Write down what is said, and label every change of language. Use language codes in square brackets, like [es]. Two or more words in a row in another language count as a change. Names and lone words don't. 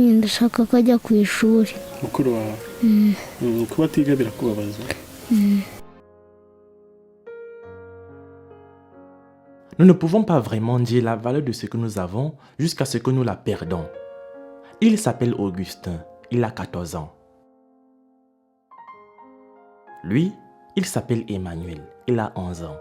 [rw] ashaka ko ajya ku ishuri. Mukuru wawe kuba atiga birakubabaza? [fr] Nous ne pouvons pas vraiment dire la valeur de ce que nous avons jusqu'à ce que nous la perdons. Il s'appelle Augustin, il a 14 ans. Lui, il s'appelle Emmanuel, il a 11 ans.